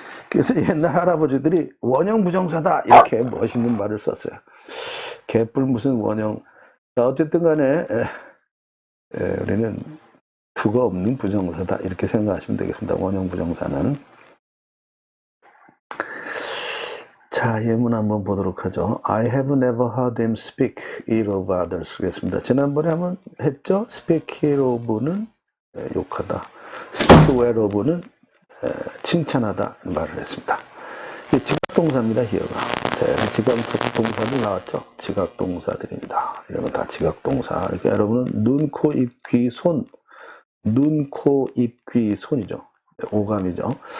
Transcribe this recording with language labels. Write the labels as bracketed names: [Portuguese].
[Korean] 그래서 옛날 할아버지들이 원형 부정사다 이렇게 멋있는 말을 썼어요. 개뿔 무슨 원형. 자, 어쨌든 간에 우리는 to가 없는 부정사다 이렇게 생각하시면 되겠습니다. 원형 부정사는. 자, 예문 한번 보도록 하죠. [English] I have never heard him speak ill of others. [Korean] 그랬습니다. 지난번에 한번 했죠. speak ill of는 욕하다. speak well of는 칭찬하다 말을 했습니다. 이게 지각동사입니다. 히어가. 지각동사들 나왔죠. 지각동사들입니다. 이런 거 다 지각동사. 그러니까 여러분은 눈, 코, 입, 귀, 손. 눈, 코, 입, 귀, 손이죠. 오감이죠.